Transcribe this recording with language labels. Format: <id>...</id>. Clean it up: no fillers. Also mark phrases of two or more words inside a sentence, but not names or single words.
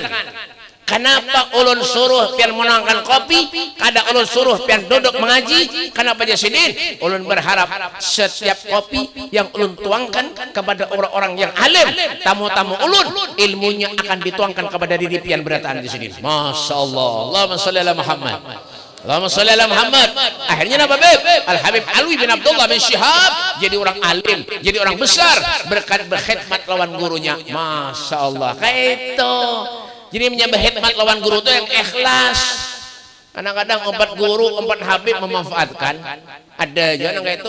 <bjn>Kenapa ulun suruh pian menuangkan kopi, kada ulun suruh pian duduk mengaji? Kenapa aja Sidin? Ulun berharap setiap kopi yang ulun tuangkan kepada orang-orang yang alim, tamu-tamu ulun, ilmunya akan dituangkan kepada diri pian berataan di Sidin.</bjn> <ar>ما شاء الله. اللهم صل على محمد. اللهم صل على محمد.</ar> <bjn>Akhirnya apa Beb? Al-Habib Alwi bin Abdullah bin Syihab jadi orang alim, jadi orang besar berkat berkhidmat lawan gurunya.</bjn> <ar>ما شاء الله.</ar> <bjn>Kayak itu. Jadi menyembah khidmat lawan guru itu yang ikhlas. Kadang-kadang empat guru, empat habib memanfaatkan. Ada aja nang kayak itu.</bjn>